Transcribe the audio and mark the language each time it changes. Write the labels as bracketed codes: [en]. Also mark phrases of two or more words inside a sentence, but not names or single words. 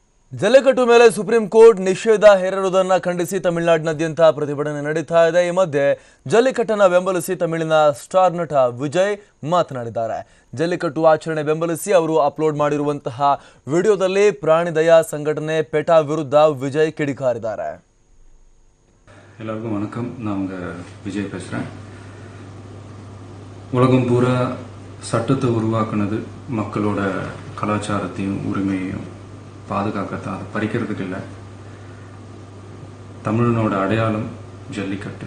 [kn] ಜಲ್ಲಿಕಟ್ಟು ಮೇಲೆ ಸುಪ್ರೀಂ ಕೋರ್ಟ್ ನಿಷೇಧ ಹೇರಿರುವುದನ್ನು ಖಂಡಿಸಿ ತಮಿಳುನಾಡಿನಾದ್ಯಂತ ಪ್ರತಿಭಟನೆ ನಡೀತಾ ಇದೆ. ಈ ಮಧ್ಯೆ ಜಲ್ಲಿಕಟ್ಟನ್ನು ಬೆಂಬಲಿಸಿ ತಮಿಳಿನ ಸ್ಟಾರ್ ನಟ ವಿಜಯ್ ಮಾತನಾಡಿದ್ದಾರೆ. ಜಲ್ಲಿಕಟ್ಟು ಆಚರಣೆ ಬೆಂಬಲಿಸಿ ಅವರು ಅಪ್ಲೋಡ್ ಮಾಡಿರುವಂತಹ ವಿಡಿಯೋದಲ್ಲಿ ಪ್ರಾಣಿ ದಯಾ ಸಂಘಟನೆ ಪೆಟಾ ವಿರುದ್ಧ ವಿಜಯ್ ಕಿಡಿಕಾರಿದ್ದಾರೆ. [ta] எல்லாருக்கும் வணக்கம். நான் உங்க விஜய் பேசுறேன். உலகம் பூரா சட்டத்தை உருவாக்குனது மக்களோட கலாச்சாரத்தையும் உரிமையையும் பாதுகாக்கத்தான், அதை பறிக்கிறதுக்கு இல்லை. தமிழனோட அடையாளம் ஜல்லிக்கட்டு.